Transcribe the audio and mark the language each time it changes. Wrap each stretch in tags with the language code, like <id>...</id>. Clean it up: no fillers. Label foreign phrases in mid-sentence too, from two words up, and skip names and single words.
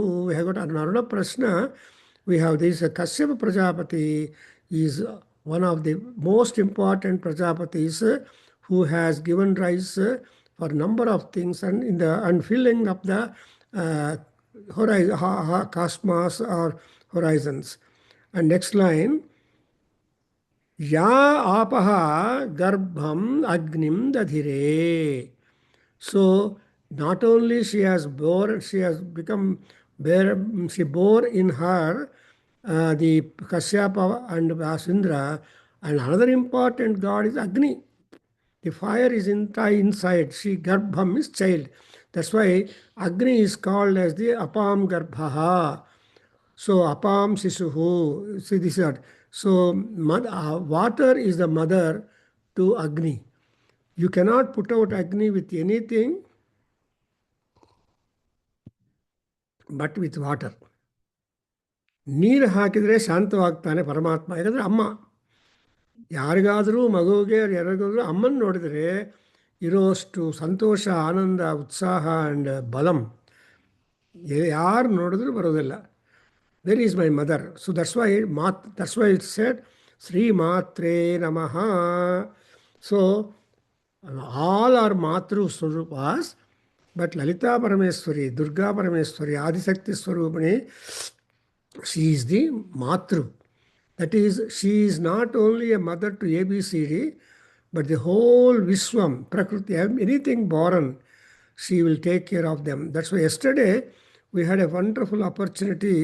<en>We have got another Prashna. We have this Kashyapa Prajapati is one of the most important Prajapatis who has given rise for a number of things and in the unfilling of the cosmos or horizons. And next line,</en> <sa>या आपः गर्भम् अग्निम् दधिरे.</sa> <en>So not only she has bore in her the Kashyapa and Vasindra, and another important god is Agni. The fire is inside. She Garbham is child. That's why Agni is called as the</en> <sa>अपां गर्भः.</sa> <en>So</en> <sa>अपां शिशुः.</sa> <en>See this word. So water is the mother to Agni. You cannot put out Agni with anything but with water.</en> <kn>ನೀರು ಹಾಕಿದರೆ ಶಾಂತವಾಗ್ತಾನೆ ಪರಮಾತ್ಮ. ಯಾಕಂದರೆ ಅಮ್ಮ ಯಾರಿಗಾದರೂ ಮಗುವಿಗೆ ಯಾರಿಗಾದರೂ ಅಮ್ಮನ ನೋಡಿದರೆ ಇರೋಷ್ಟು ಸಂತೋಷ, ಆನಂದ, ಉತ್ಸಾಹ ಆ್ಯಂಡ್ ಬಲಂ ಯಾರು ನೋಡಿದ್ರೂ ಬರೋದಿಲ್ಲ.</kn> <en>where is my mother. So that's why it said</en> <sa>ಶ್ರೀ ಮಾತ್ರೇ ನಮಃ.</sa> <en>so all are</en> <sa>ಮಾತೃ ಸ್ವರೂಪಾಸ್,</sa> <en>ಬಟ್ ಲಲಿತಾ ಪರಮೇಶ್ವರಿ, ದುರ್ಗಾ ಪರಮೇಶ್ವರಿ,</en> <sa>ಆದಿಶಕ್ತಿ ಸ್ವರೂಪಿಣಿ,</sa> <en>she is the Matru. That is, she is not only a mother to ABCD, but the whole Vishwam, Prakriti, anything born, she will take care of them. That's why yesterday we had a wonderful opportunity.</en>